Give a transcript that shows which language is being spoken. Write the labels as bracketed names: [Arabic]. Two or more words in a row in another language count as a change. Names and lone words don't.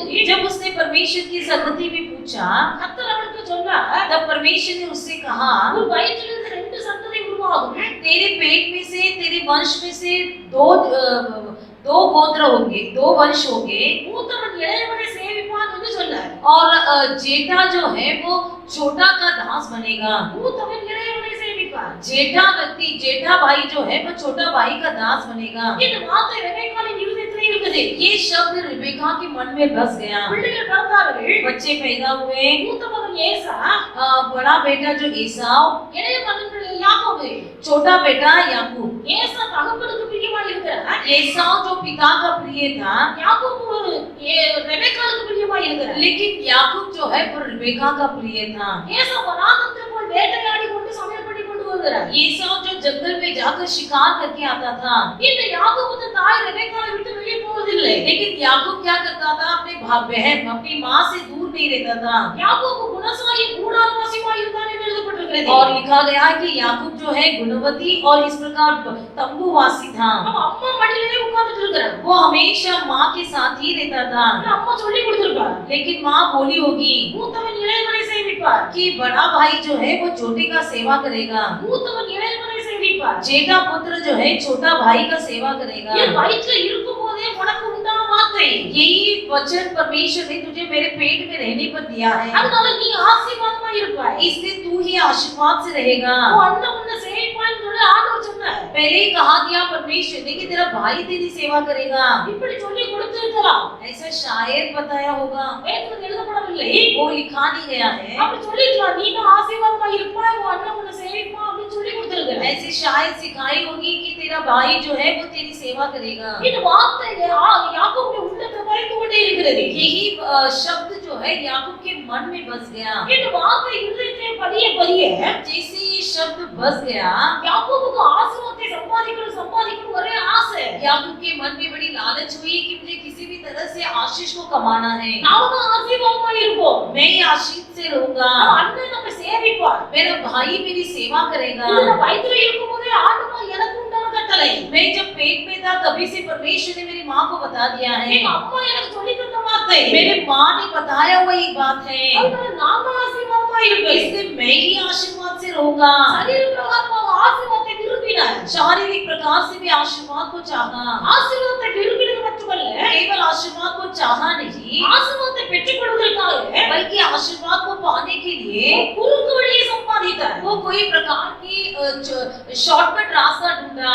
[Hindi] जब उसने परमेश्वर की सन्निधि में पूछा, [Tamil] கர்த்தர் அவளுக்கு சொன்னார், [Hindi] तब परमेश्वर ने उससे कहा, [Tamil] உன் வயிற்றிலிருந்து ரெண்டு சந்ததி உருவாகும். [Hindi] तेरे पेट में से, तेरे वंश में से दो गोत्र होंगे, दो वंश होंगे, [Tamil] மூத்தவன் இளையவனை சேவிப்பான் என்று சொன்னார். [Hindi] और जेठा जो है वो छोटा का दास बनेगा। [Tamil] மூத்தவன் இளையவனை சேவிப்பான். [Hindi] जेठा व्यक्ति, जेठा भाई जो है वो छोटा भाई का दास बनेगा। [Tamil] இந்த வார்த்தை ரெபெக்காளின் இருதயத்திலே இருக்குது. [Hindi] ये शब्द रिबेका के मन में बस गया। [Tamil] பிள்ளைகள் பிறந்தார்கள். [Hindi] बच्चे पैदा हुए। [Tamil] மூத்த மகன் ஏசா, [Hindi] बड़ा बेटा जो एसाव, [Tamil] இளைய மகன் யாக்கோபு. [Hindi] छोटा बेटा याकूब। [Tamil] ஏசா தகப்பனுக்கு பிரியமாய் இருக்கிறார். [Hindi] एसाव जो पिता का प्रिय था, [Tamil] யாக்கோபு ரெபெக்காளுக்கு பிரியமாய் இருக்கிறார். [Hindi] लेकिन याकूब जो है वो रिबेका का प्रिय था। [Tamil] ஏசா வனாந்தரத்தில் போய் வேட்டையாடி கொண்டு சமையல் பண்ணி கொண்டு வருகிறார். [Hindi] एसाव जो जंगल में जाकर शिकार करके आता था, [Tamil] இந்த யாக்கோபு தாய் ரெபெக்காளை விட்டு வெளியே போவதில்லை. [Hindi] लेकिन याकूब क्या करता था, अपने बहन अपनी माँ से दूर नहीं रहता था। [Tamil] யாக்கோபு குணசாலி கூடாரவாசியாய் இருந்தான் என்று எழுதப்பட்டிருக்கிறது. [Hindi] और लिखा गया है कि याकूब जो है गुणवती और इस प्रकार तंबूवासी था। [Tamil] அவன் அம்மா மடியிலே உட்கார்ந்துட்டு இருக்கிறான். [Hindi] वो हमेशा माँ के साथ ही रहता था। [Tamil] அம்மா சொல்லி கொடுத்திருப்பார், [Hindi] लेकिन माँ बोली होगी [Tamil] மூத்தவன் இளையவனை சேவிப்பார். [Hindi] कि बड़ा भाई जो है वो छोटे का सेवा करेगा, [Tamil] மூத்தவன் இளையவனை சேவிப்பார். [Hindi] जेठा पुत्र जो है छोटा भाई का सेवा करेगा। [Tamil] என் வயிற்றில இருக்கும் போதே உனக்கு உண்டான வார்த்தை. [Hindi] यही वचन परमेश्वर ने तुझे मेरे पेट में रहने पर दिया है, [Tamil] அதனால நீ ஆசீர்வாதமாய் இருப்பாய். [Hindi] इसलिए तू ही आशीर्वाद से रहेगा। [Tamil] உன் அண்ணன் உன்னை சேவிப்பான்னு சொல்லி ஆண்டவர் சொன்னார். [Hindi] पहले ही कहा दिया परमेश्वर ने कि तेरा भाई तेरी सेवा करेगा। [Tamil] இப்படி சொல்லி கொடுத்திருக்கலாம். [Hindi] ऐसा शायद बताया होगा, [Tamil] வேதத்தில் எழுதப்படவில்லை. [Hindi] वो लिखा नहीं गया है। [Tamil] அப்படி சொல்லிருக்கலாம், நீ ஆசீர்வாதமாய் இருப்பாய், உன் அண்ணன் உன்னை சேவிப்பான் அப்படின்னு சொல்லி கொடுத்திருக்கிறார். [Hindi] ऐसे शायद सिखाई होगी कि तेरा भाई जो है वो तेरी सेवा करेगा। [Tamil] இந்த வார்த்தை யாக்கோபுடைய உள்ளத்துல பதிந்து கொண்டே இருக்கிறது. [Hindi] यही शब्द जो है याकूब के मन में बस गया। [Tamil] இந்த வார்த்தை உள்ளத்திலே பதிய [Hindi] जैसे ये शब्द बस गया, [Tamil] யாக்கோபுக்கு ஆசீர்வாதத்தை சம்பாதிக்கணும் ஒரே ஆசை. [Hindi] याकूब के मन में बड़ी लालच हुई कि मुझे किसी भी तरह से आशीष को कमाना है। [Tamil] நாம ஆசீர்வாதமா இருப்போம். [Hindi] मैं ही आशीष से रहूंगा। [Tamil] அண்ணன் நம்ம சேவிப்பார். [Hindi] मेरा भाई मेरी सेवा करेगा। [Tamil] நான் வயித்துல இருக்கும்போதே ஆண்டவர் எனக்கு உண்டான கட்டளை. [Hindi] मैं जब पेट में था तभी से परमेश्वर ने मेरी माँ को बता दिया है। [Tamil] எங்க அம்மா எனக்கு சொல்லி தந்த வார்த்தை. [Hindi] मेरे माँ ने बताया हुआ एक बात है। [Tamil] அதனால நான் தான் ஆசீர்வாதமா இருப்பேன். [Hindi] इसलिए मैं ही आशीर्वाद से रहूंगा। [Tamil] சரீர பிரகாரமா ஆசீர்வாதத்தை விரும்பினார். [Hindi] शारीरिक प्रकार से भी आशीर्वाद को चाहा। [Tamil] ஆசீர்வாதத்தை விரும்பினது மட்டுமல்ல, [Hindi] केवल आशीर्वाद को चाहा नहीं, [Tamil] ஆசீர்வாதத்தை பெற்றுக்கொள்வதற்காக [Hindi] बल्कि आशीर्वाद को पाने के लिए [Tamil] குறுக்கு வழியை சம்பாதித்தார். [Hindi] वो कोई प्रकार की शॉर्टकट रास्ता ढूंढा।